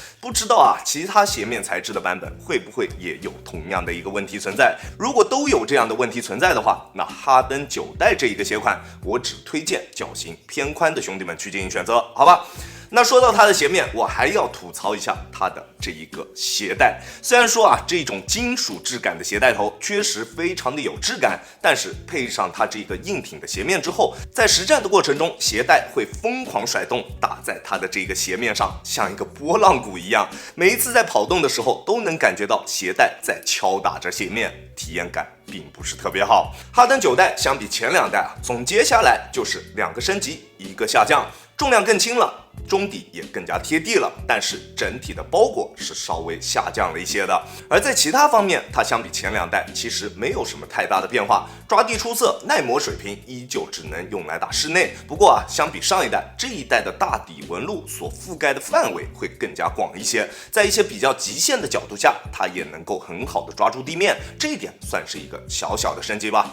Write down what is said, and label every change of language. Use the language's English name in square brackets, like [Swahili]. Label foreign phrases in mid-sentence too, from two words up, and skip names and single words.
[Chinese] 不知道啊，其他鞋面材質的版本会不会也有同樣的一個問題存在？如果都有這樣的問題存在的話，那哈登9代這一個鞋款，我只推薦腳型偏寬的兄弟們去進行選擇，好吧？那說到它的鞋面，我還要吐槽一下它的这一個鞋帶。雖然說啊，這種金屬質感的鞋帶頭確實非常的有質感，但是配上它這個硬挺的鞋面之後，在實戰的過程中，鞋帶會瘋狂甩動，打在它的這個鞋面上，像一個撥浪鼓一樣。每一次在跑動的時候，都能感覺到鞋帶在敲打着鞋面，體驗感並不是特別好。哈登9代相比前2代啊，總結下來就是2個升級，1個下降，重量更輕了。中底也更加貼地了，但是整體的包裹是稍微下降了一些的。而在其他方面，它相比前2代其實没有什麼太大的变化，抓地出色，耐磨水平依舊只能用来打室內。不過啊，相比上一代，這一代的大底紋路所覆蓋的範圍會更加廣一些，在一些比較極限的角度下，它也能夠很好的抓住地面，這一點算是一個小小的升級吧。